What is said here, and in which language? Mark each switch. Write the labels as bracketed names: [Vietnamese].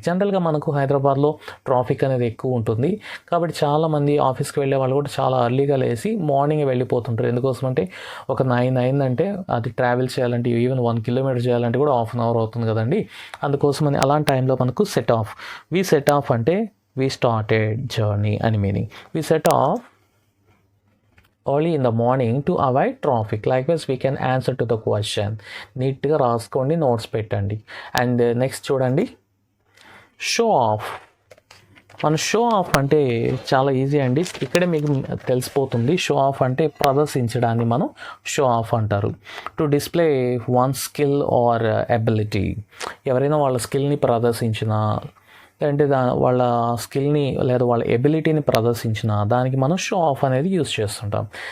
[Telugu] జనరల్గా మనకు హైదరాబాద్లో ట్రాఫిక్ అనేది ఎక్కువ ఉంటుంది, కాబట్టి చాలామంది ఆఫీస్కి వెళ్ళే వాళ్ళు కూడా చాలా ఎర్లీగా లేచి మార్నింగ్ వెళ్ళిపోతుంటారు. ఎందుకోసం అంటే ఒక 9 అయిందంటే అది ట్రావెల్ చేయాలంటే ఈవెన్ 1 కిలోమీటర్ చేయాలంటే కూడా ½ అన్ అవర్ అవుతుంది కదండి. అందుకోసమని అలాంటి టైంలో మనకు set of. We set of అంటే వీ స్టార్టెడ్ జర్నీ అని meaning. [English] We set off early in the morning to avoid traffic. Likewise we can answer to the question. [Telugu] నీట్గా రాసుకోండి, నోట్స్ పెట్టండి. అండ్ నెక్స్ట్ చూడండి, షో మన షో ఆఫ్ అంటే చాలా easy అండి. ఇక్కడే మీకు తెలిసిపోతుంది. షో ఆఫ్ అంటే ప్రదర్శించడాన్ని మనం షో ఆఫ్ అంటారు. [English] To display one skill or ability. [Telugu] ఎవరైనా వాళ్ళ స్కిల్ని ప్రదర్శించిన, లేదంటే వాళ్ళ స్కిల్ని లేదా వాళ్ళ ఎబిలిటీని ప్రదర్శించిన దానికి మనం షో ఆఫ్ అనేది యూస్ చేస్తుంటాం.